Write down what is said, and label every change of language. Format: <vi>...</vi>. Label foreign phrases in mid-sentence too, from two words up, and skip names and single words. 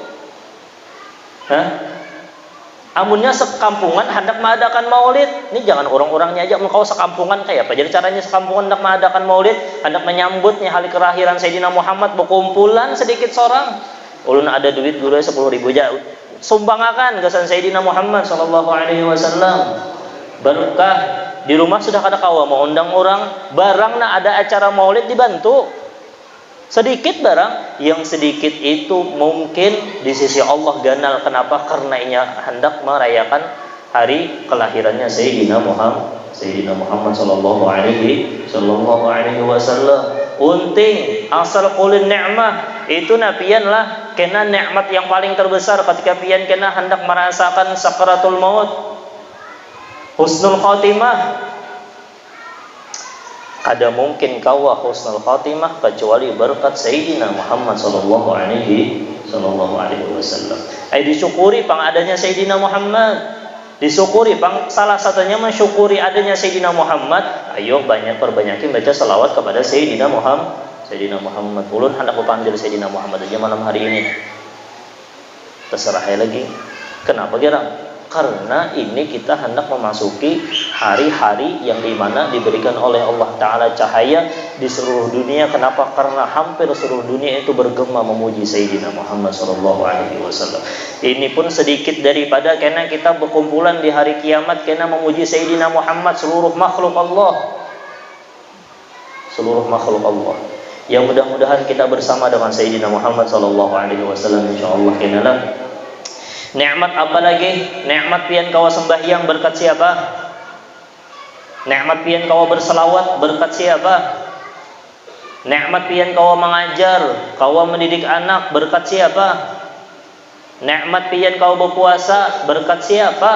<bjn>Amunnya sekampungan hendak mengadakan maulid. Ini jangan orang-orangnya aja, kau sekampungan kayak apa? Jadi caranya sekampungan hendak mengadakan maulid, hendak menyambutnya hari kelahiran Sayyidina Muhammad, berkumpulan sedikit seorang. Ulun ada duit dulu 10.000 aja. Sumbangkan kesan</bjn> <ar>سيدنا محمد صلى الله عليه وسلم.</ar> <bjn>Berkah di rumah sudah kada kawa mau undang orang, barang nak ada acara maulid dibantu. Sedikit barang, yang sedikit itu mungkin di sisi Allah ganal. Kenapa? Karena ia hendak merayakan hari kelahirannya</bjn> <ar>سيدنا محمد صلى الله عليه وسلم.</ar> <bjn>Unting asal</bjn> <ar>كل نعمة</ar> <bjn>itu napian lah kena nikmat yang paling terbesar ketika pian kena hendak merasakan sakaratul maut,</bjn> <ar>حسن الخاتمة.</ar> <bjn>Kada mungkin kawa</bjn> <ar>حسن الخاتمة</ar> <bjn>kecuali berkat</bjn> <ar>سيدنا محمد صلى الله عليه وسلم.</ar> <bjn>Disyukuri pang adanya Sayyidina Muhammad. Disyukuri pang salah satunya mensyukuri adanya Sayyidina Muhammad. Ayo perbanyakin baca selawat kepada Sayyidina Muhammad. Ulun hendak panggil Sayyidina Muhammad aja malam hari ini. Terserah lagi. Kenapa gerang? Karena ini kita hendak memasuki hari-hari yang dimana diberikan oleh Allah Ta'ala cahaya di seluruh dunia. Kenapa? Karena hampir seluruh dunia itu bergema memuji Sayyidina Muhammad SAW. Ini pun sedikit daripada karena kita berkumpulan di hari kiamat karena memuji Sayyidina Muhammad seluruh makhluk Allah. Yang mudah-mudahan kita bersama dengan Sayyidina Muhammad SAW insyaallah kenalah. Nikmat apa lagi? Nikmat pian kawa sembahyang berkat siapa? Nikmat pian kawa berselawat berkat siapa? Nikmat pian kawa mengajar, kawa mendidik anak berkat siapa? Nikmat pian kawa berpuasa berkat siapa?</bjn>